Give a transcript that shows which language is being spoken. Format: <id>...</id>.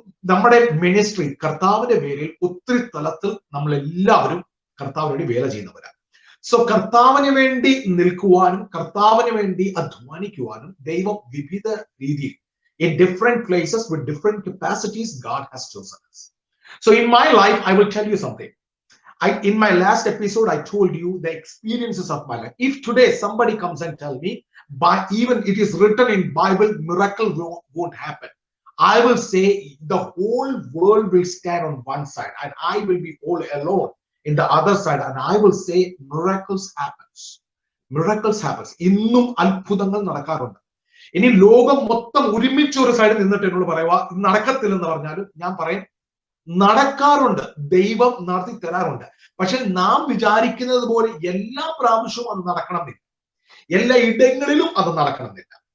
<ml>നമ്മുടെ മിനിസ്ട്രി കർത്താവിന്റെ പേരിൽ ഒത്തിരി തലത്തിൽ നമ്മൾ എല്ലാവരും കർത്താവിന് വേണ്ടി വേല ചെയ്യുന്നവരാണ്. സോ കർത്താവിന് വേണ്ടി നിൽക്കുവാനും കർത്താവിന് വേണ്ടി അധ്വാനിക്കുവാനും ദൈവം വിവിധ രീതിയിൽ</ml> <en>in different places with different capacities God has chosen us. So in my life, I will tell you something. In my last episode, I told you the experiences of my life. If today somebody comes and tell me, But even it is written in Bible, miracle won't happen. I will say the whole world will stand on one side and I will be all alone in the other side, and I will say miracles happens. Miracles happens.</en> <ml>ഇന്നും അത്ഭുതങ്ങൾ നടക്കാറുണ്ട്. ഇനി ലോകം മൊത്തം ഒരുമിച്ച് ഒരു സൈഡിൽ നിന്നിട്ട് എന്നോട് പറയുക നടക്കത്തില്ലെന്ന് പറഞ്ഞാലും ഞാൻ പറയും നടക്കാറുണ്ട്. ദൈവം നടത്തി തരാറുണ്ട്. പക്ഷെ നാം വിചാരിക്കുന്നത് പോലെ എല്ലാ പ്രാവശ്യവും അത് നടക്കണമെന്നില്ല, എല്ലാ ഇടങ്ങളിലും അത് നടക്കണമെന്നില്ല.</ml>